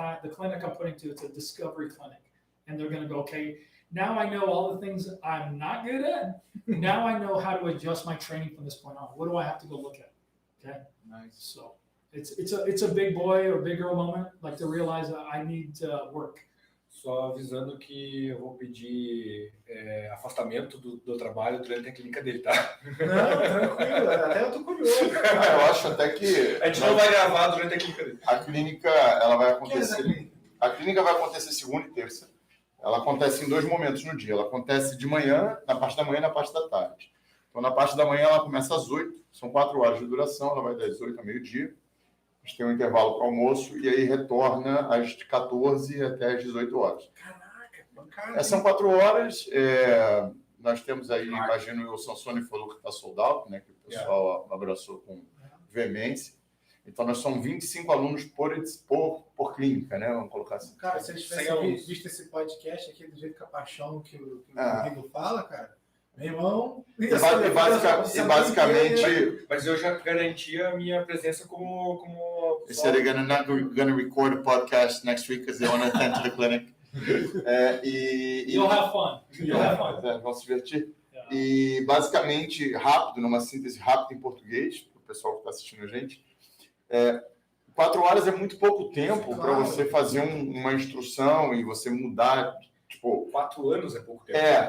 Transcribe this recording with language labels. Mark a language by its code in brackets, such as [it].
[en] The clinic I'm putting to, it's a discovery clinic, and they're going to go, okay, now I know all the things I'm not good at. Now I know how to adjust my training from this point on. What do I have to go look at? Okay. Nice. So it's a big boy or big girl moment, like to realize that I need to work. [pt] Só avisando que eu vou pedir afastamento do trabalho durante a clínica dele, tá? Não, tranquilo. Até eu tô curioso. Eu acho até que A gente não vai gravar durante a clínica dele. a clínica ela vai acontecer. A clínica vai acontecer segunda e terça. Ela acontece em 2 momentos no dia. Ela acontece de manhã, na parte da manhã e na parte da tarde. Então, na parte da manhã, ela começa às 8, são 4 horas de duração, ela vai das 8 a meio-dia. A gente tem um intervalo para almoço e aí retorna às 14 até às 18 horas. Caraca, bancada. São 4 horas. Nós temos aí, imagino, o Sansone falou que está sold out, né, que o pessoal abraçou com veemência. Então, nós somos 25 alunos por clínica, né? Vamos colocar assim. Cara, se eles tivessem visto esse podcast aqui do jeito que a paixão que o Rigo fala, cara, meu irmão... Basicamente... Mas eu já garanti a minha presença como [en] They said they're not going to record a podcast next week because they want to attend to the clinic. You'll have fun. You'll have fun. [pt] Vão se divertir. Yeah. E, basicamente, rápido, numa síntese rápida em português, para o pessoal que está assistindo a gente, 4 horas é muito pouco tempo para você fazer uma instrução e você mudar. Tipo, 4 anos é pouco tempo.